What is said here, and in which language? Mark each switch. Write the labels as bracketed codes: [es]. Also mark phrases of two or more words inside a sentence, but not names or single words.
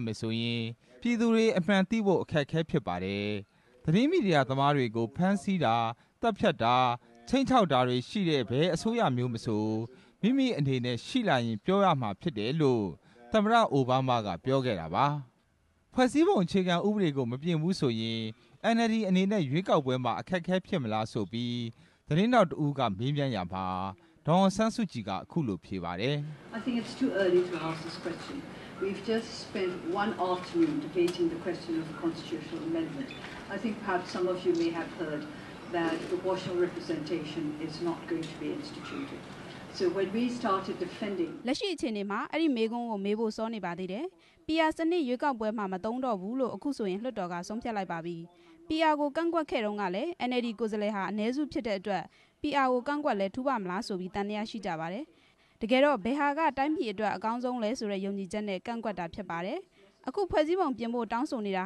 [my] မယ်ဆိုရင်ပြည်သူတွေအမှန်သိဖို့အခက်အခဲဖြစ်ပါတယ်။သတင်းမီဒီယာသမားတွေကိုဖမ်းဆီးတာတပ်ဖြတ်တာချိန်ချောက်တာတွေရှိတဲ့ဘဲအစိုးရမျိုးမဆိုမိမိအနေနဲ့ရှိလာရင်ပြောရမှာဖြစ်တယ်လို့သမ္မတအိုဘားမားကပြောခဲ့တာပါ။ဖွဲ့စည်းပုံအခြေခံဥပဒေကိုမပြင်ဘူးဆိုရင် NLD အနေနဲ့ရွေးကောက်ပွဲမှာအခက်အခဲဖြစ်မလားဆိုပြီးသတင်းတောက်တဦးကမေးမြန်းရမှာဒေါ်အောင်ဆန်းစုကြည်ကအခုလိုဖြေပါတယ်။ [en] I think it's too early to ask this question. We've just spent one afternoon debating the question of the constitutional amendment. I think perhaps some of you may have heard that proportional representation is not going to be instituted. So when we started defending [my] လက်ရှိအခြေအနေမှာအဲ့ဒီမေကွန်းကိုမေးဖို့စောနေပါသေးတယ်။ PR စနစ်ရွေးကောက်ပွဲမှာမသုံးတော့ဘူးလို့အခုဆိုရင်လွှတ်တော်ကဆုံးဖြတ်လိုက်ပါပြီ။ PR ကိုကန့်ကွက်ခဲ့တုန်းကလည်း NLD ကိုယ်စားလှယ်ဟာအနည်းစုဖြစ်တဲ့အတွက် PR ကိုကန့်ကွက်လဲ ထူပါမလားဆိုပြီးတန်တရားရှိကြပါတယ်။တကယ်တော့ဘယ်ဟာကတိုင်းပြည်အတွက်အကောင်းဆုံးလဲဆိုတဲ့ယုံကြည်ချက်နဲ့ကန့်ကွက်တာဖြစ်ပါတယ်။အခုဖွဲ့စည်းပုံပြင်ဖို့တောင်းဆိုနေတာဟာ